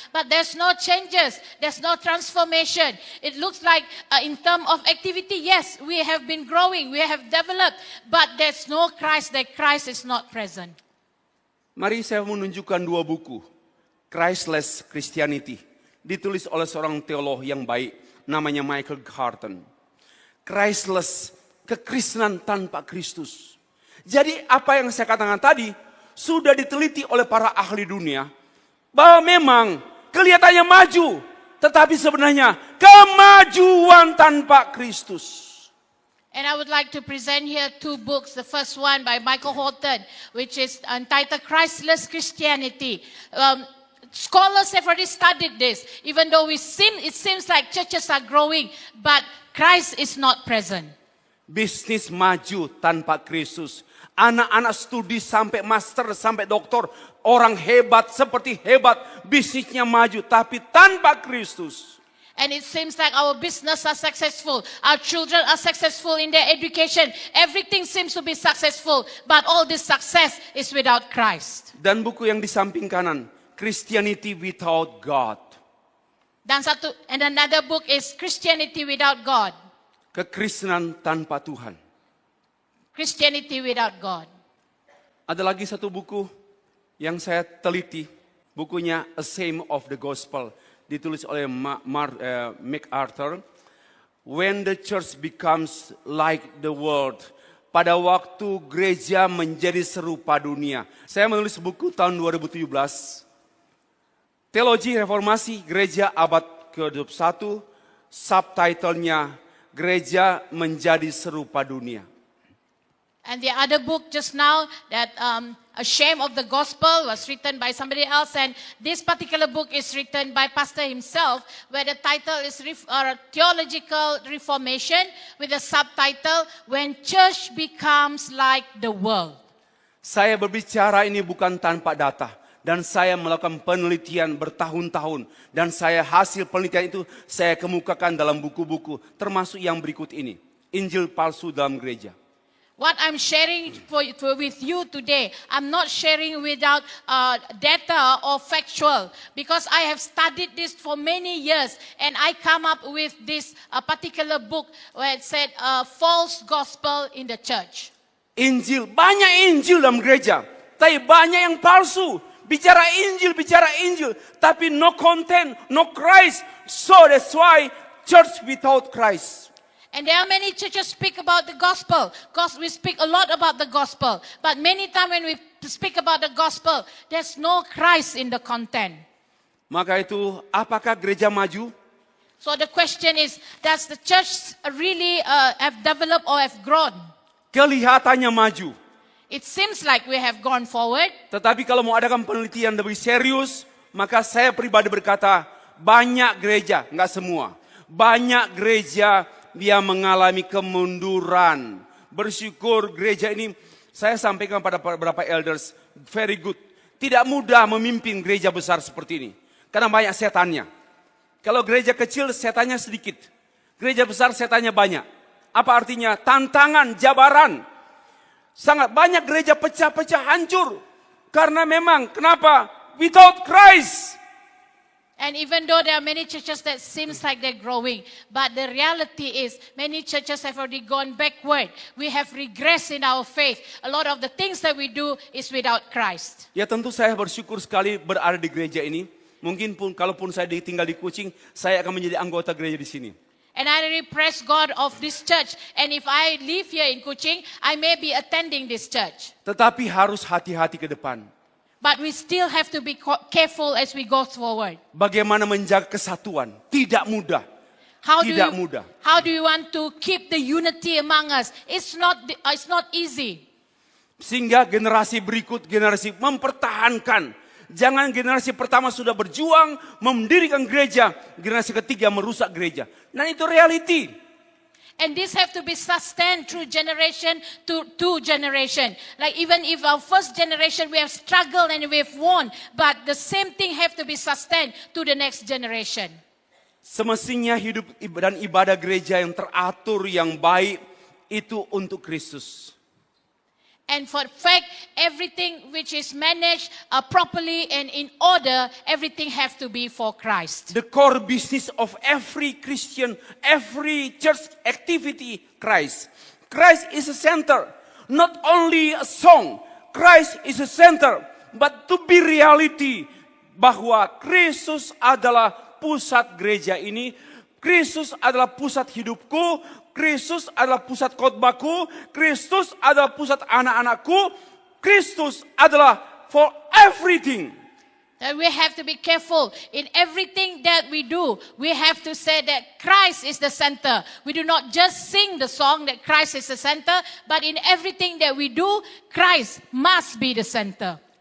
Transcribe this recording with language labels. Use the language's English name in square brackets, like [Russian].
[English] But there's no changes, there's no transformation. It looks like in terms of activity, yes, we have been growing, we have developed. But there's no Christ, that Christ is not present. [Indonesian] Mari saya menunjukkan dua buku. [English] Christless Christianity. [Indonesian] Ditulis oleh seorang teolog yang baik. Namanya Michael Carton. Christless, kekristenan tanpa Kristus. Jadi apa yang saya katakan tadi, sudah diteliti oleh para ahli dunia. Bahwa memang kelihatannya maju. Tetapi sebenarnya kemajuan tanpa Kristus. [English] And I would like to present here two books. The first one by Michael Horton, which is entitled Christless Christianity. Scholars have already studied this. Even though it seems like churches are growing, but Christ is not present. [Indonesian] Bisnis maju tanpa Kristus. Anak-anak studi sampai master, sampai doktor. Orang hebat, seperti hebat. Bisnisnya maju, tapi tanpa Kristus. [English] And it seems like our business are successful. Our children are successful in their education. Everything seems to be successful. But all this success is without Christ. [Indonesian] Dan buku yang di samping kanan, Christianity Without God. [English] And another book is Christianity Without God. [Indonesian] Kekristenan tanpa Tuhan. [English] Christianity Without God. [Indonesian] Ada lagi satu buku yang saya teliti. Bukunya A Shame of the Gospel. Ditulis oleh MacArthur. [English] When the church becomes like the world. [Indonesian] Pada waktu gereja menjadi serupa dunia. Saya menulis buku tahun 2017. Teologi Reformasi Gereja Abad ke-21. Subtitlenya Gereja Menjadi Serupa Dunia. [English] And the other book just now, that A Shame of the Gospel, was written by somebody else. And this particular book is written by pastor himself, where the title is Theological Reformation, with the subtitle, When Church Becomes Like the World. [Indonesian] Saya berbicara ini bukan tanpa data. Dan saya melakukan penelitian bertahun-tahun. Dan hasil penelitian itu saya kemukakan dalam buku-buku. Termasuk yang berikut ini. Injil palsu dalam gereja. [English] What I'm sharing with you today, I'm not sharing without data or factual, because I have studied this for many years, and I come up with this particular book where it said false gospel in the church. [Indonesian] Injil, banyak Injil dalam gereja, tapi banyak yang palsu. Bicara Injil, tapi [English] no content, no Christ. So that's why church without Christ. And there are many churches speak about the gospel. We speak a lot about the gospel. But many times when we speak about the gospel, there's no Christ in the content. [Indonesian] Maka itu, apakah gereja maju? [English] So the question is, does the church really have developed or have grown? [Indonesian] Kelihatannya maju. [English] It seems like we have gone forward. [Indonesian] Tetapi kalau mau adakan penelitian lebih serius, maka saya pribadi berkata, banyak gereja, enggak semua. Banyak gereja dia mengalami kemunduran. Bersyukur gereja ini, saya sampaikan pada beberapa elders, [English] very good. [Indonesian] Tidak mudah memimpin gereja besar seperti ini. Karena banyak setannya. Kalau gereja kecil, setannya sedikit. Gereja besar, setannya banyak. Apa artinya? Tantangan, jabaran. Sangat banyak gereja pecah-pecah, hancur. Karena memang, kenapa? [English] Without Christ. And even though there are many churches that seems like they're growing, but the reality is many churches have already gone backward. We have regressed in our faith. A lot of the things that we do is without Christ. [Indonesian] Ya tentu saya bersyukur sekali berada di gereja ini. Mungkin pun kalaupun saya tinggal di Kuching, saya akan menjadi anggota gereja di sini. [English] And I really praise God of this church. And if I live here in Kuching, I may be attending this church. [Indonesian] Tetapi harus hati-hati ke depan. [English] But we still have to be careful as we go forward. [Indonesian] Bagaimana menjaga kesatuan? Tidak mudah. Tidak mudah. [English] How do you want to keep the unity among us? It's not easy. [Indonesian] Sehingga generasi berikut generasi mempertahankan. Jangan generasi pertama sudah berjuang mendirikan gereja, generasi ketiga merusak gereja. Nah itu reality. [English] And this have to be sustained through generation to generation. Like even if our first generation we have struggled and we have won, but the same thing have to be sustained to the next generation. [Indonesian] Semestinya hidup dan ibadah gereja yang teratur, yang baik, itu untuk Kristus. [English] And for fact, everything which is managed properly and in order, everything have to be for Christ. The core business of every Christian, every church activity, Christ. Christ is a center. Not only a song, Christ is a center. But to be reality, [Indonesian] bahwa Kristus adalah pusat gereja ini, Kristus adalah pusat hidupku, Kristus adalah pusat khotbahku, Kristus adalah pusat anak-anakku, Kristus adalah [English] for everything. That we have to be careful in everything that we do. We have to say that Christ is the center. We do not just sing the song that Christ is the center, but in everything that we do, Christ must be the center.